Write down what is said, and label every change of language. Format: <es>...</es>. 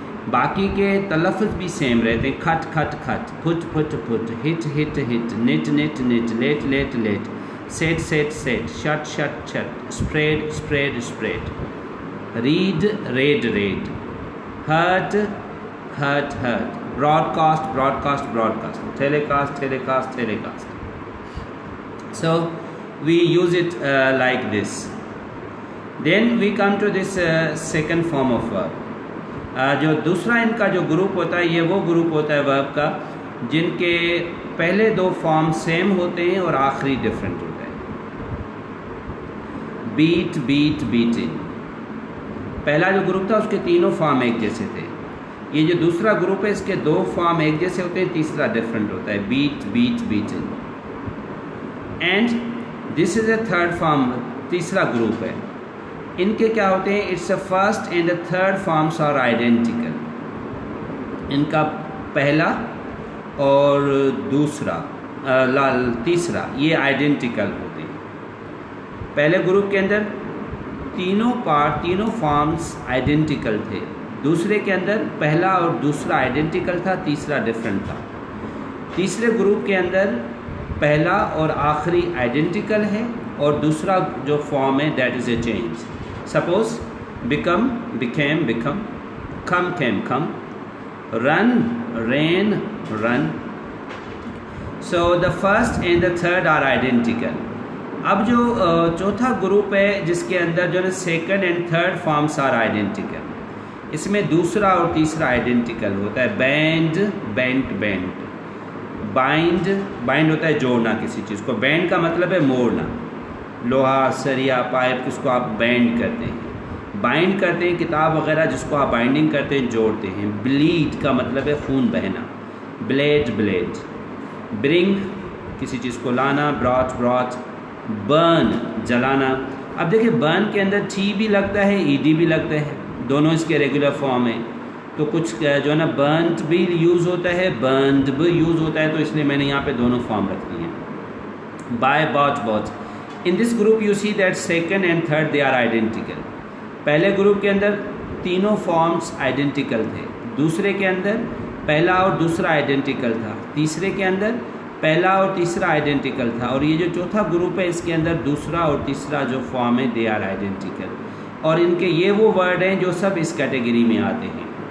<ur>باقی کے تلفظ بھی سیم رہتے ہیں،</ur> <en>Cut cut cut, put put put, hit hit hit, knit knit knit, let let let, set set set, shut shut shut, spread spread spread, read read read, hurt hurt hurt, broadcast broadcast broadcast, telecast telecast telecast. So we use it like this. Then we come to this second form of verb.</en> <ur>جو دوسرا ان کا جو group ہوتا ہے یہ وہ group ہوتا ہے ورب کا جن کے پہلے دو فارم سیم ہوتے ہیں اور آخری ڈفرینٹ ہوتا ہے. بیٹ بیٹ بیٹنگ، پہلا جو گروپ تھا اس کے تینوں فارم ایک جیسے تھے. یہ جو دوسرا گروپ ہے اس کے دو فارم ایک جیسے ہوتے ہیں، تیسرا ڈفرینٹ ہوتا ہے، bat bat batting.</ur> <en>and this is a third form,</en> <ur>تیسرا گروپ ہے. ان کے کیا ہوتے ہیں؟</ur> <en>It's a first and a third forms are identical.</en> <ur>ان کا پہلا اور دوسرا تیسرا یہ آئیڈینٹیکل ہوتے ہیں. پہلے گروپ کے اندر تینوں فارمس آئیڈینٹیکل تھے، دوسرے کے اندر پہلا اور دوسرا آئیڈینٹیکل تھا، تیسرا ڈفرینٹ تھا. تیسرے گروپ کے اندر پہلا اور آخری آئیڈینٹیکل ہے اور دوسرا جو فارم ہے</ur> <en>That is a change. Suppose become became become, come came come, run ran run. So the first and the third are identical.</en> <ur>اب جو چوتھا گروپ ہے جس کے اندر جو ہے</ur> <en>second and third forms are identical,</en> <ur>اس میں دوسرا اور تیسرا آئیڈینٹیکل ہوتا ہے. Band Bennet Bennet, bind bind ہوتا ہے جوڑنا کسی چیز کو، بینڈ کا مطلب ہے موڑنا، لوہا سریا پائپ جس کو آپ بینڈ کرتے ہیں، بائنڈ کرتے ہیں کتاب وغیرہ جس کو آپ بائنڈنگ کرتے ہیں جوڑتے ہیں. بلیڈ کا مطلب ہے خون بہنا، بلیڈ بلیڈ. برنگ کسی چیز کو لانا، براٹ براٹ. برن جلانا. اب دیکھیں برن کے اندر ٹی بھی لگتا ہے ای ڈی بھی لگتا ہے، دونوں اس کے ریگولر فارم ہیں. تو کچھ جو ہے نا برنٹ بھی یوز ہوتا ہے، برنڈ بھی یوز ہوتا ہے، تو اس لیے میں نے یہاں پہ دونوں فارم رکھ دی ہیں.</ur> <en>buy, bought. In this group you see that second and third they are identical.</en> <ur>پہلے گروپ کے اندر تینوں فارمز آئیڈینٹیکل تھے، دوسرے کے اندر پہلا اور دوسرا آئیڈینٹیکل تھا، تیسرے کے اندر پہلا اور تیسرا آئیڈینٹیکل تھا، اور یہ جو چوتھا گروپ ہے اس کے اندر دوسرا اور تیسرا جو فارم ہے</ur> <en>they are identical,</en> <ur>اور ان کے یہ وہ ورڈ ہیں جو سب اس کیٹیگری میں آتے ہیں.</ur>